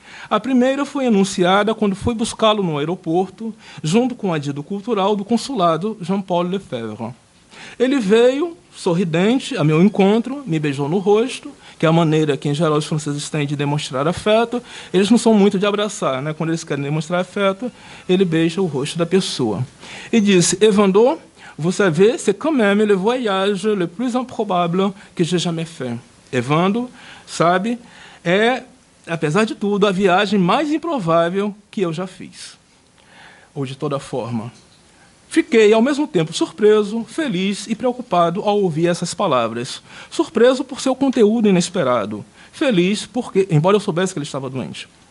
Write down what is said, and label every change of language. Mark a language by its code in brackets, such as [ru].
[pt] A primeira foi enunciada quando fui buscá-lo no aeroporto, junto com o adido cultural do consulado Jean-Paul Lefebvre. Ele veio, sorridente, a meu encontro, me beijou no rosto, que é a maneira que, em geral, os franceses têm de demonstrar afeto. Eles não são muito de abraçar, né? Quando eles querem demonstrar afeto, ele beija o rosto da pessoa. E disse, [fr] Evandro, vous savez, c'est quand même le voyage le plus improbable que j'ai jamais fait. [pt] Evandro, sabe, é, apesar de tudo, a viagem mais improvável que eu já fiz. Ou de toda forma. Fiquei, ao mesmo tempo, surpreso, feliz e preocupado ao ouvir essas palavras. Surpreso por seu conteúdo inesperado. Feliz porque, embora eu soubesse que ele estava doente.